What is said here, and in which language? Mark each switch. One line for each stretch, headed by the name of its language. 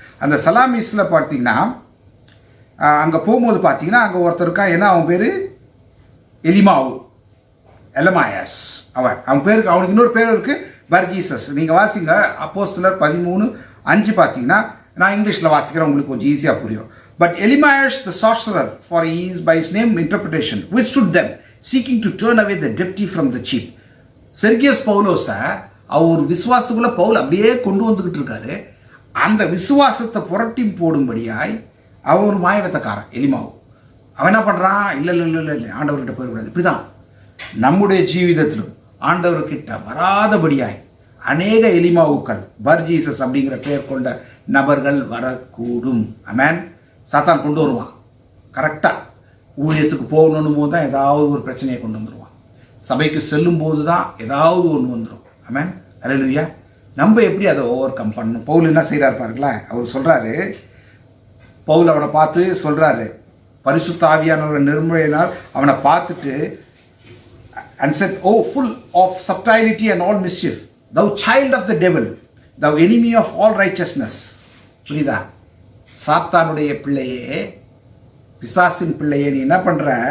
Tamil: அந்த சலாமிஸில் பார்த்தீங்கன்னா, அங்கே போகும்போது பார்த்தீங்கன்னா அங்கே ஒருத்தர் இருக்கான். ஏன்னா அவன் பேர் எலமாயஸ். அவன் பேருக்கு அவனுக்கு இன்னொரு பேர் இருக்குது, பர் ஜீசஸ். நீங்கள் வாசிங்க அப்போஸ்தலர் 13:5 பார்த்தீங்கன்னா, நான் இங்கிலீஷில் வாசிக்கிறேன், உங்களுக்கு கொஞ்சம் ஈஸியாக புரியும்.
English: But Elimaeus the sorcerer, for he is by his name interpretation, withstood them, seeking to turn away the deputy from the chief.
Tamil: செர்கியஸ் பவுலோஸை அவர் விசுவாசத்துக்குள்ள பவுல் அப்படியே கொண்டு வந்துக்கிட்டு இருக்காரு. அந்த விசுவாசத்தை புரட்டி போடும்படியாய் அவன் ஒரு மாயவத்தக்காரன் எலிமாவு. அவன் என்ன பண்ணுறான்? இல்லை ஆண்டவர்கிட்ட போயிடக்கூடாது. இப்படிதான் நம்முடைய ஜீவிதத்திலும் ஆண்டவர்கிட்ட வராதபடியாய் அநேக எலிமாவுக்கள், பர் ஜீசஸ் அப்படிங்கிற பெயர் கொண்ட நபர்கள் வரக்கூடும். ஆமென். சாத்தான் கொண்டு வருவான். கரெக்டாக ஊழியத்துக்கு போகணுன்னு போது தான் ஏதாவது ஒரு பிரச்சனையை கொண்டு வந்துடுவான். சபைக்கு செல்லும் போது தான் ஏதாவது ஒன்று வந்துடும். ஆமென், ஹல்லேலூயா. நம்ம எப்படி அதை ஓவர் கம் பண்ணணும்? பவுல் என்ன செய்கிறார் பாருங்களேன். அவர் சொல்கிறாரு, பவுல் அவனை பார்த்து சொல்கிறாரு, பரிசுத்த ஆவியானவர் நிர்மலையினார் அவனை பார்த்துட்டு,
English: and said, "Oh, full of subtlety and all mischief, thou child of the devil, thou enemy of all righteousness."
Tamil: புரியுதா? சாத்தானுடைய பிள்ளையே, பிசாசின் பிள்ளையே, நீ என்ன பண்ற?